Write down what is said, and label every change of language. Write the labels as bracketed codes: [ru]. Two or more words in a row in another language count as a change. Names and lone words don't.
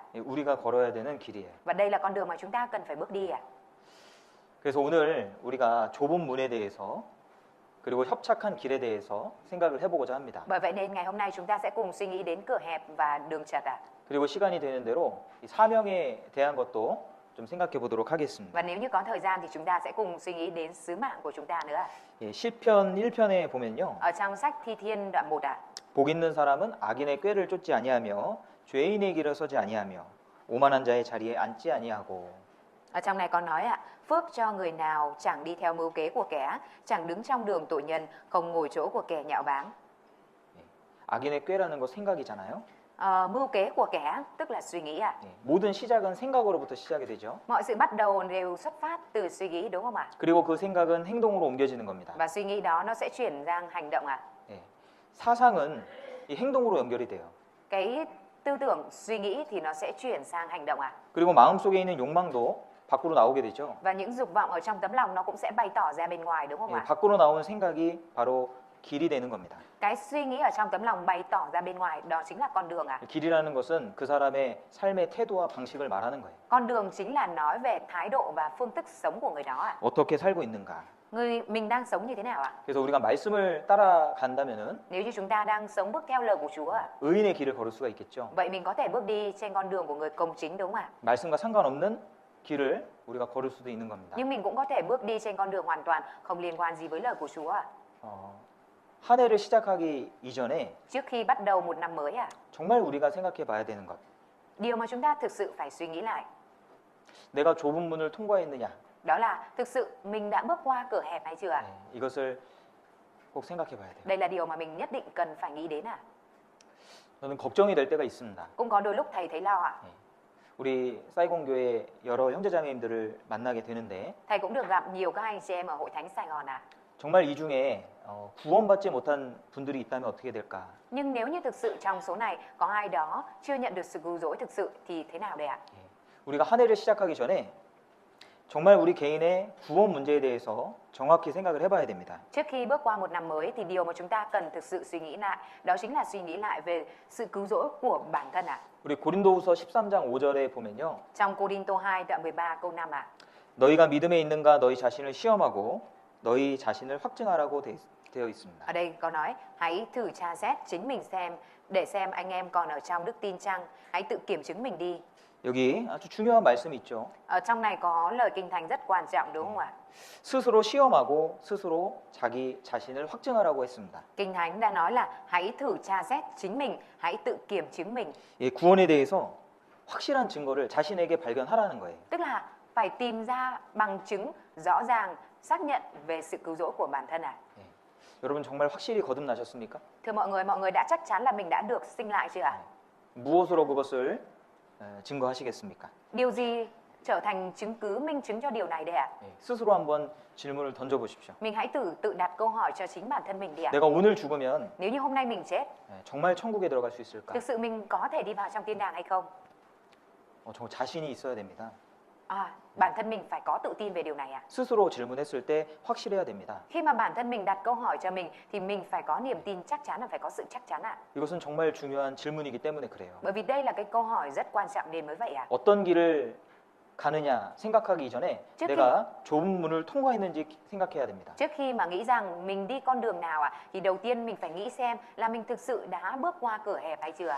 [ko] 우리가 걸어야 되는 길이에요. [vi] Và đây là con đường mà chúng ta cần phải bước đi ạ. [ko] 그래서 오늘 우리가 좁은 문에 대해서 그리고 협착한 길에 대해서 생각을 해보고자 합니다. [vi] Bởi vậy nên ngày hôm nay chúng ta sẽ cùng suy nghĩ đến cửa hẹp và đường chật ạ. [ko] 그리고 시간이 되는 대로 이 사명에 대한 것도 좀 생각해 보도록 하겠습니다. [vi] Và nếu như có thời gian thì chúng ta sẽ cùng suy nghĩ đến sứ mạng của chúng ta nữa ạ. [ko] 시편 1편에 보면요. [vi] Ở trong sách Thi Thiên đoạn 1 ạ. [ko] 복 있는 사람은 악인의 꾀를 쫓지 아니하며 죄인의 길을 서지 아니하며 오만한 자의 자리에 앉지 아니하고. [vi] Ở trong này có nói ạ, phước cho người nào chẳng đi theo mưu kế của kẻ, chẳng đứng trong đường tội nhân, không ngồi chỗ của kẻ nhạo báng. [ko] 악인의 꾀라는 거 생각이잖아요. [vi] Mưu kế của kẻ tức là suy nghĩ ạ. [ko] 예, 모든 시작은 생각으로부터 시작이 되죠. [vi] Mọi sự bắt đầu đều xuất phát từ suy nghĩ đúng không ạ? [ko] 그리고 그 생각은 행동으로 옮겨지는 겁니다. [vi] Và suy nghĩ đó nó sẽ chuyển sang hành động ạ. [ko] 예, 사상은 이 행동으로 연결이 돼요. [vi] Cái tư tưởng suy nghĩ thì nó sẽ chuyển sang hành động ạ. [ko] 그리고 마음속에 있는 욕망도 밖으로 나오게 되죠. [vi] Và những dục vọng ở trong tấm lòng nó cũng sẽ bày tỏ ra bên ngoài đúng không [ko] 예, [vi] ạ? [ko] 밖으로 나온 생각이 바로 길이 되는 겁니다. [vi] Cái suy nghĩ ở trong tấm lòng bày tỏ ra bên ngoài đó chính là con đường ạ. [ko] 길이라는 것은 그 사람의 삶의 태도와 방식을 말하는 거예요. [vi] Con đường chính là nói về thái độ và phương thức sống của người đó ạ. [ko] 어떻게 살고 있는가. [vi] Mình đang sống như thế nào ạ? [ko] 그래서 우리가 말씀을 따라간다면은 [vi] Nếu như chúng ta đang sống bước theo lời của Chúa ạ, [ko] 의인의 길을 걸을 수가 있겠죠. [vi] vậy mình có thể bước đi trên con đường của người công chính đúng không ạ? [ko] 말씀과 상관없는 길을 우리가 걸을 수도 있는 겁니다. [vi] Nhưng mình cũng có thể bước đi trên con đường hoàn toàn không liên quan gì với lời của Chúa ạ. [ko] 한 해를 시작하기 이전에 [vi] Trước khi bắt đầu một năm mới ạ, [ko] 정말 우리가 생각해 봐야 되는 것. [vi] điều mà chúng ta thực sự phải suy nghĩ lại [ko] 내가 좁은 문을 통과했느냐. [vi] đó là thực sự mình đã bước qua cửa hẹp hay chưa ạ? [ko] 네, 이것을 꼭 생각해 봐야 돼요. [vi] Đây là điều mà mình nhất định cần phải nghĩ đến ạ. [ko] 저는 걱정이 될 때가 있습니다. [vi] Cũng có đôi lúc thầy thấy lo ạ. [ko] 우리 사이공교회 여러 형제자매님들을 만나게 되는데 [vi] Thầy cũng được gặp nhiều các anh chị em ở hội thánh Sài Gòn ạ. [ko] 정말 이 중에 구원받지 못한 분들이 있다면 어떻게 될까? [vi] Nhưng nếu như thực sự trong số này có ai đó chưa nhận được sự cứu rỗi thực sự thì thế nào đây ạ? [ko] 우리가 한 해를 시작하기 전에 정말 우리 개인의 구원 문제에 대해서 정확히 생각을 해봐야 됩니다. [vi] Trước khi bước qua một năm mới thì điều mà chúng ta cần thực sự suy nghĩ lại đó chính là suy nghĩ lại về sự cứu rỗi của bản thân ạ. [ko] 우리 고린도후서 13장 5절에 보면요. [vi] Trong Cô-rin-tô 2 đoạn 13 câu 5 ạ. [ko] 너희가 믿음에 있는가 너희 자신을 시험하고 너희 자신을 확증하라고 되어 있습니다. [vi] Ở đây có nói hãy thử tra xét chính mình xem để xem anh em còn ở trong đức tin chăng, hãy tự kiểm chứng mình đi. [ko] 여기 아주 중요한 말씀이 있죠. [vi] Ở trong này có lời kinh thánh rất quan trọng đúng không ạ? [ko] 스스로 시험하고 스스로 자기 자신을 확증하라고 했습니다. [vi] Kinh thánh đã nói là hãy thử tra xét chính mình, hãy tự kiểm chứng mình. [ko] 예, 구원에 대해서 확실한 증거를 자신에게 발견하라는 거예요. [vi] Tức là phải tìm ra bằng chứng rõ ràng xác nhận về sự cứu rỗi của bản thân ạ. [ko] 여러분 정말 확실히 거듭나셨습니까? [vi] Thưa mọi người đã chắc chắn là mình đã được sinh lại chưa ạ? [ko] 무엇으로 그것을 증거하시겠습니까? [vi] Điều gì trở thành chứng cứ minh chứng cho điều này đây ạ? [ko] 스스로 한번 질문을 던져보십시오. [vi] Mình hãy tự đặt câu hỏi cho chính bản thân mình đi ạ. [ko] 내가 오늘 죽으면 [vi] Nếu như hôm nay mình chết, [ko] 정말 천국에 들어갈 수 있을까? [vi] thực sự mình có thể đi vào trong thiên đàng hay không? [ko] 정말 자신이 있어야 됩니다. [vi] Bản thân mình phải có tự tin về điều này ạ. [ko] 스스로 질문했을 때 확실해야 됩니다. [vi] Khi mà bản thân mình đặt câu hỏi cho mình thì mình phải có niềm tin chắc chắn, là phải có sự chắc chắn ạ. [ko] 이것은 정말 중요한 질문이기 때문에 그래요. [vi] Bởi vì đây là cái câu hỏi rất quan trọng nên mới vậy ạ. [ko] 어떤 길을 가느냐 생각하기 이전에 [vi] trước [ko] 내가 좁은 문을 통과했는지 생각해야 됩니다. [vi] Trước khi mà nghĩ rằng mình đi con đường nào ạ, thì đầu tiên mình phải nghĩ xem là mình thực sự đã bước qua cửa hẹp hay chưa ạ.